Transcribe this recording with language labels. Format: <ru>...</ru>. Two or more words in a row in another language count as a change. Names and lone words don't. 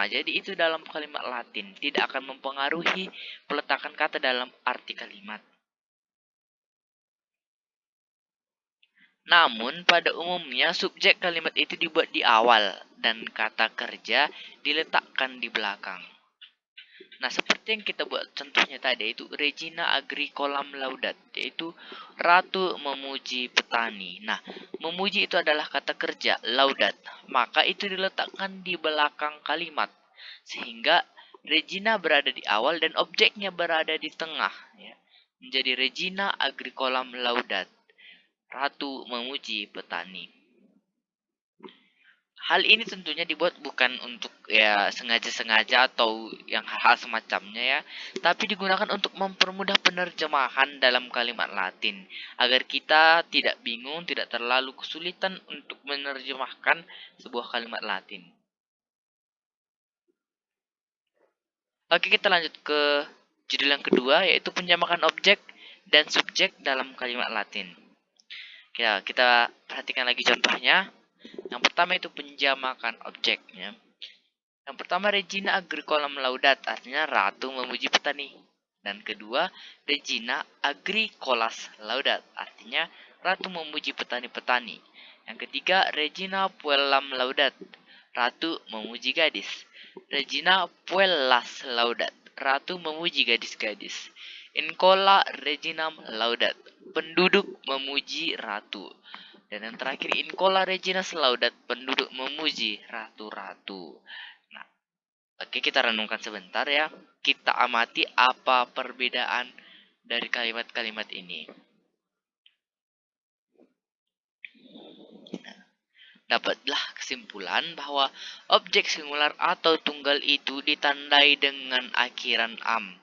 <id>Jadi itu dalam kalimat Latin, tidak akan mempengaruhi peletakan kata dalam arti kalimat. Namun, pada umumnya subjek kalimat itu dibuat di awal dan kata kerja diletakkan di belakang. Nah, seperti yang kita buat contohnya tadi, itu</id> <la>Regina agricolam laudat,</la> <id>yaitu ratu memuji petani. Nah, memuji itu adalah kata kerja, laudat. Maka itu diletakkan di belakang kalimat. Sehingga Regina berada di awal dan objeknya berada di tengah. Ya. Menjadi</id> <la>Regina agricolam laudat.</la> <id>Ratu memuji petani. Hal ini tentunya dibuat bukan untuk ya sengaja-sengaja atau yang hal-hal semacamnya ya, tapi digunakan untuk mempermudah penerjemahan dalam kalimat Latin agar kita tidak bingung, tidak terlalu kesulitan untuk menerjemahkan sebuah kalimat Latin. Oke, kita lanjut ke judul yang kedua, yaitu penjamakan objek dan subjek dalam kalimat Latin. Ya, kita perhatikan lagi contohnya. Yang pertama itu penjamakan objeknya. Yang pertama</id> <la>Regina agricolam laudat,</la> <id>artinya ratu memuji petani. Dan kedua</id> <la>Regina agricolas laudat,</la> <id>artinya ratu memuji petani-petani. Yang ketiga</id> <la>Regina puellam laudat,</la> <id>ratu memuji gadis.</id> <la>Regina puellas laudat,</la> <id>ratu memuji gadis-gadis.</id> <la>Incola reginam laudat,</la> <id>penduduk memuji ratu. Dan yang terakhir</id> <la>Incola regina laudat,</la> <id>penduduk memuji ratu-ratu. Nah, oke, kita renungkan sebentar ya. Kita amati apa perbedaan dari kalimat-kalimat ini. Dapatlah kesimpulan bahwa objek singular atau tunggal itu ditandai dengan akhiran am.</id>